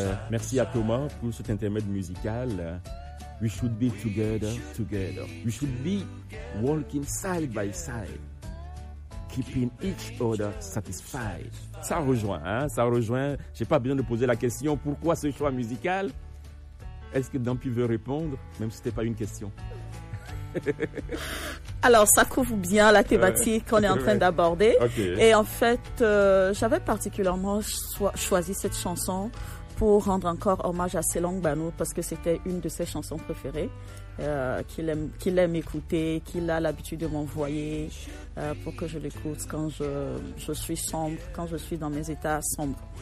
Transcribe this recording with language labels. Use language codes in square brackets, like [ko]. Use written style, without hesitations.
[fr] Merci à Thomas pour cet intermède musical. [en] We should be together, together. We should be walking side by side, keeping each other satisfied. [fr] Ça rejoint, hein? Ça rejoint. J'ai pas besoin de poser la question, pourquoi ce choix musical? Est-ce que Dampy veut répondre, même si c'était pas une question? Alors, ça couvre bien la thématique qu'on est en train d'aborder. Okay. Et en fait, j'avais particulièrement choisi cette chanson pour rendre encore hommage à Selong Bano, parce que c'était une de ses chansons préférées, qu'il aime écouter, qu'il a l'habitude de m'envoyer pour que je l'écoute quand je suis sombre, quand je suis dans mes états sombres.